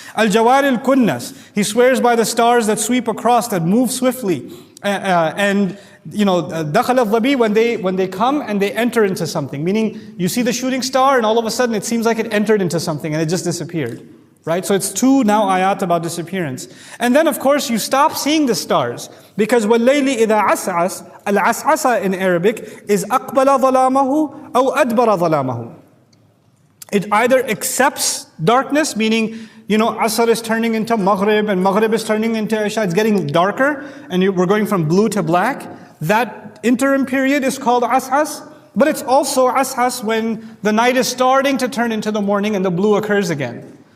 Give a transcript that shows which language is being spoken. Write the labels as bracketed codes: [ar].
[en] Al-Jawar al-Kunnas, he swears by the stars that sweep across, that move swiftly. And Dakhal al-Dhabi, when they come and they enter into something, meaning you see the shooting star and all of a sudden it seems like it entered into something and it just disappeared. Right? So it's 2 now ayat about disappearance. And then of course you stop seeing the stars. Because [ar] وَاللَّيْلِ إِذَا عَسْعَسَ, [en] al-as'asa in Arabic is [ar] أَقْبَلَ ظَلَامَهُ أَوْ أَدْبَرَ ظَلَامَهُ. [en] It either accepts darkness, meaning, Asr is turning into Maghrib and Maghrib is turning into Isha, it's getting darker and we're going from blue to black. That interim period is called Ashas. But it's also Ashas when the night is starting to turn into the morning and the blue occurs again.